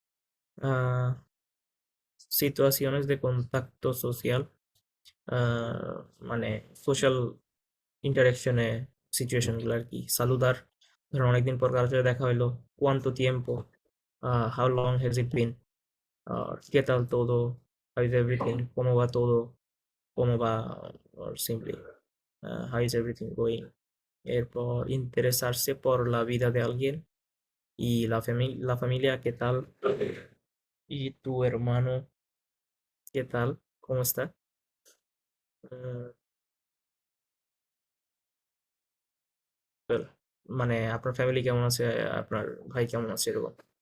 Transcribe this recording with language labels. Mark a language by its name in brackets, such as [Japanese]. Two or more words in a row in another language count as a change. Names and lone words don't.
[Spanish] situaciones de contacto social, [Bangla] মানে সোশ্যাল ইন্টারাকশনে সিচুয়েশন গুলো আর কি। সালুদার, ধরো অনেকদিন পর কারোর সাথে দেখা হইলো, [Spanish] cuánto tiempo, [English] how long has it been, [Spanish] qué tal todo, [English] how is everything, [Spanish] cómo va todo, cómo va, [English] or simply how is everything going. [Spanish] এরপর interesarse por la vida de alguien y la familia, qué tal, y tu hermano, qué tal, cómo está. [Bangla] উম, well, মানে আপনার ফ্যামিলি কেমন আছে, আপনার ভাই কেমন আছে, এরকম।